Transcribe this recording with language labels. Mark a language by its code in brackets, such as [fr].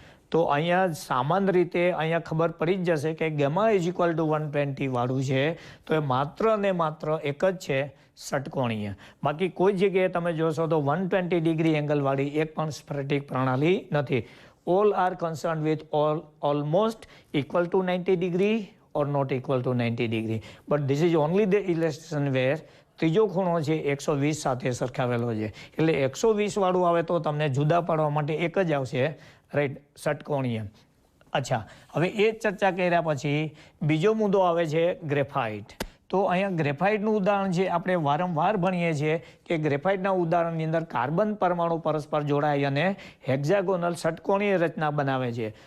[gu] તો અહીંયા સામાન્ય રીતે અહીંયા ખબર પડી જ જશે કે [en] gamma is equal to [gu] 120 વાળું છે તો એ માત્ર ને માત્ર એક જ છે ષટકોણીય. બાકી કોઈ જગ્યાએ તમે જોશો તો 120 ડિગ્રી એંગલવાળી એક પણ સ્ફટિક પ્રણાલી નથી. [en] All are concern with almost equal to 90 degree or not equal to 90 degree. But this is only the illustration where [gu] ત્રીજો ખૂણો છે 120 સાથે સરખાવેલો છે. એટલે 120 વાળું આવે તો તમને જુદા પાડવા માટે એક જ આવશે, રાઈટ, ષટકોણીય. અચ્છા, હવે એ ચર્ચા કર્યા પછી બીજો મુદ્દો આવે છે ગ્રેફાઇટ. તો અહીંયા ગ્રેફાઇટનું ઉદાહરણ છે આપણે વારંવાર ભણીએ છીએ કે ગ્રેફાઇટના ઉદાહરણની અંદર કાર્બન પરમાણુ પરસ્પર જોડાઈ અને હેક્ઝાગોનલ ષટકોણીય રચના બનાવે છે.